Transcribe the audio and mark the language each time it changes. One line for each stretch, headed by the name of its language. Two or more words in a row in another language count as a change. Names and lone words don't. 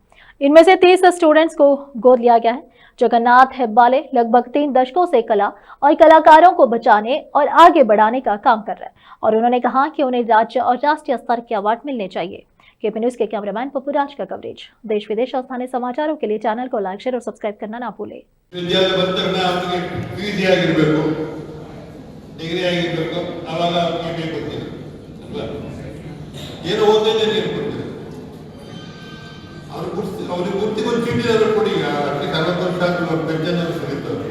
Hindi: इनमें से 30 स्टूडेंट्स को गोद लिया गया है। जगन्नाथ हेब्बाले लगभग 3 दशकों से कला और कलाकारों को बचाने और आगे बढ़ाने का काम कर रहे हैं और उन्होंने कहा कि उन्हें राज्य और राष्ट्रीय स्तर के अवार्ड मिलने चाहिए। केपी न्यूज के कैमरामैन पप्पू राज का कवरेज। देश विदेश और स्थानीय समाचारों के लिए चैनल को
English: like, share
Hindi: और सब्सक्राइब करना ना भूलें।
Kannada: ಅವ್ರಿಗೆ ಗುರ್ತಿಗೊಂದು ಚೀಟಿ ಕೊಡಿ, ಅಟ್ಲೀಸ್ಟ್ 60 ವರ್ಷ ಪೆನ್ಷನ್ ಸಿಗುತ್ತವ್ರಿಗೆ.